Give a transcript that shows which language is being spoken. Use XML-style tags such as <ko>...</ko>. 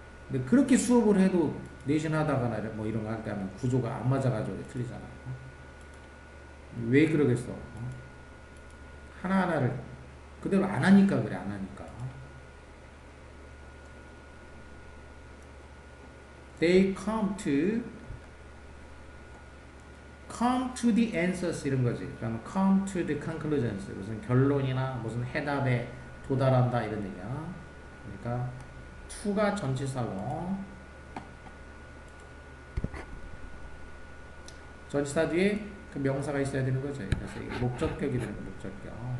<ko>근데 그렇게 수업을 해도 내신 하다가나 뭐 이런 거 할 때 하면 구조가 안 맞아가지고 틀리잖아. 왜 그러겠어? 하나하나를 그대로 안 하니까 그래. 안 하니까.</ko> <en>They come to the answers</en> <ko>이런 거지. 그러면</ko> <en>come to the conclusions</en> <ko>무슨 결론이나 무슨 해답에 도달한다 이런 얘기야. 그러니까 to가 전치사고 전치사 뒤에 그 명사가 있어야 되는 거죠. 그래서 이게 목적격이 되는 거 목적격.</ko>